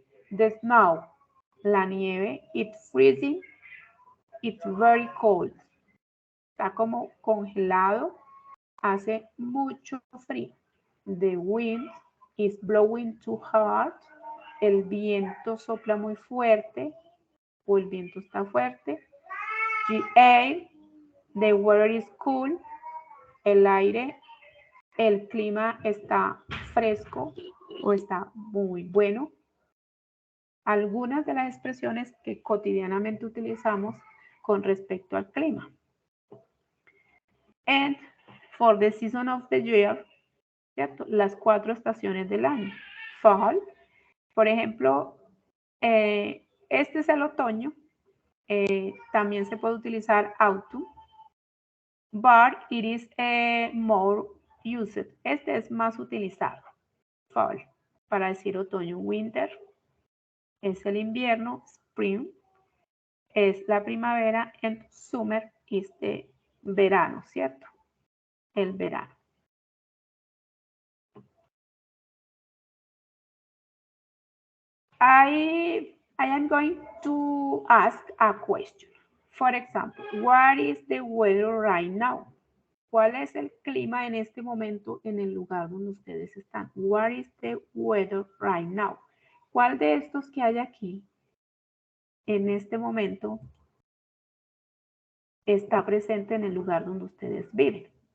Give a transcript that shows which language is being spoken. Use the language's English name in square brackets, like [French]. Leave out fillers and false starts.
[English] The snow, [Spanish] la nieve, [English] it's freezing, it's very cold. [Spanish] Está como congelado, hace mucho frío. [English] The wind is blowing too hard. [Spanish] El viento sopla muy fuerte o el viento está fuerte. [English] The air, the weather is cool. [Spanish] El aire, el clima está fresco o está muy bueno. Algunas de las expresiones que cotidianamente utilizamos con respecto al clima. [English] And for the season of the year, ¿cierto? [Spanish] Las 4 estaciones del año. Fall, por ejemplo, este es el otoño. También se puede utilizar autumn. [English] But it is more used. [Spanish] Este es más utilizado. Fall, para decir otoño. Winter es el invierno. Spring es la primavera. And summer es de verano, ¿cierto? El verano. [English] I am going to ask a question. For example, what is the weather right now? [Spanish] ¿Cuál es el clima en este momento en el lugar donde ustedes están? [English] What is the weather right now? [Spanish] ¿Cuál de estos que hay aquí en este momento está presente en el lugar donde ustedes viven?